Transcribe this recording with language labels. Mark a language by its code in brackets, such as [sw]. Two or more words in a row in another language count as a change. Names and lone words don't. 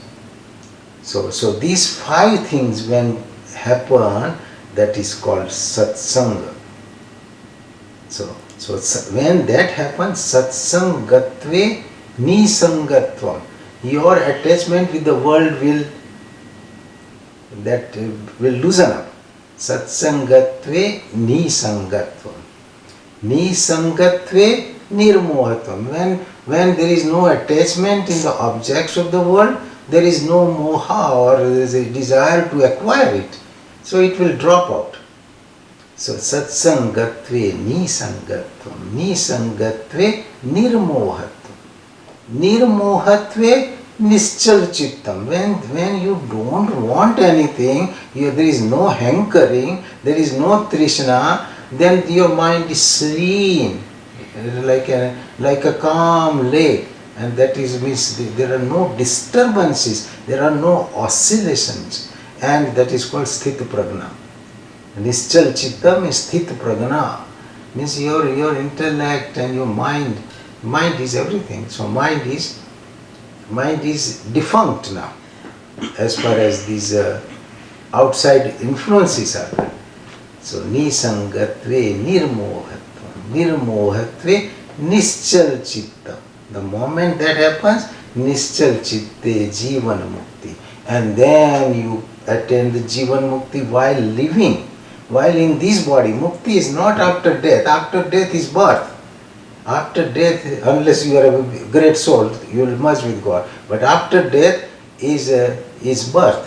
[en] So these 5 things when happen, that is called satsanga. So when that happens, [sa] satsangatve nisangatvam, [en] your attachment with the world will loosen up. [sa] Satsangatve nisangatvam. Nisangatve nirmohatvam. [en] When there is no attachment in the objects of the world, there is no moha or there is a desire to acquire it. So it will drop out. [sa] So satsangatve nisangatvam, nisangatve nirmohatvam, nirmohatve nischal chittam. [en] When you don't want anything, there is no hankering, there is no trishna, then your mind is serene, like a calm lake, and that means there are no disturbances, there are no oscillations, and that is called [sa] sthita prajna. Nischal chitta means sthita prajna, [en] means your intellect and your mind is everything. So mind is defunct now, as far as these outside influences are concerned. [sa] So nisangatve nirmohatvam, nirmohatve nischal chitta. [en] The moment that happens, [sa] nischal chitte jivana mukti, [en] and then you attain the [sa] jivan mukti [en] while living. While in this body, mukti is not after death. After death is birth. After death, unless you are a great soul, you will merge with God. But after death is birth.